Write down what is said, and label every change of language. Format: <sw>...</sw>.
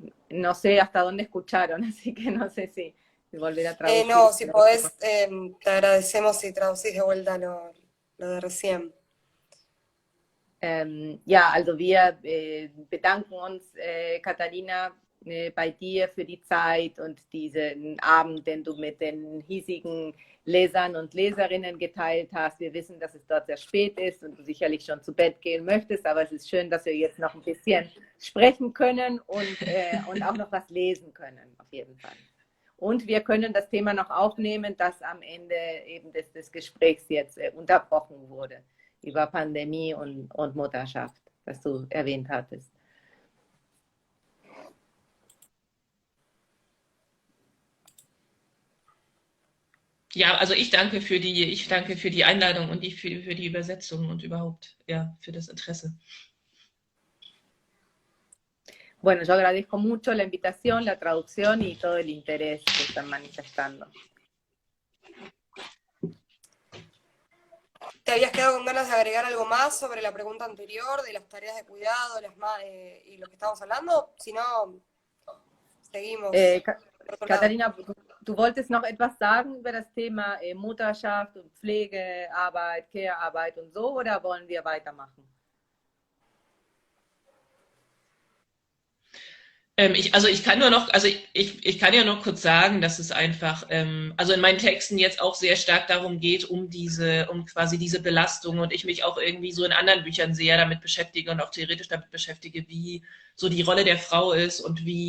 <es>No sé hasta dónde escucharon, así que no sé si volver a traducir. No, si podés, te agradecemos si traducís de vuelta lo de recién.</es> <de>Ja, also wir bedanken uns, Katharina, bei dir für die Zeit und diesen Abend, den du mit den hiesigen Lesern und Leserinnen geteilt hast. Wir wissen, dass es dort sehr spät ist und du sicherlich schon zu Bett gehen möchtest, aber es ist schön, dass wir jetzt noch ein bisschen sprechen können und auch noch was lesen können, auf jeden Fall. Und wir können das Thema noch aufnehmen, das am Ende eben des Gesprächs jetzt unterbrochen wurde, über Pandemie und Mutterschaft, was du erwähnt hattest. Ja, also ich danke für die Einladung und für die Übersetzung und überhaupt, ja, für das Interesse.</de> <es>Bueno, yo agradezco mucho la invitación, la traducción y todo el interés que están manifestando. ¿Te habías quedado con ganas de agregar algo más sobre la pregunta anterior, de las tareas de cuidado y lo que estábamos hablando? Si no, seguimos.</es> <de>Katharina, du wolltest noch etwas sagen über das Thema Mutterschaft und Pflegearbeit, Care-Arbeit und so, oder wollen wir weitermachen? Ich kann nur noch, ich kann ja noch kurz sagen, dass es einfach, also in meinen Texten jetzt auch sehr stark darum geht, um quasi diese Belastung und ich mich auch irgendwie so in anderen Büchern sehr damit beschäftige und auch theoretisch damit beschäftige, wie so die Rolle der Frau ist und</de>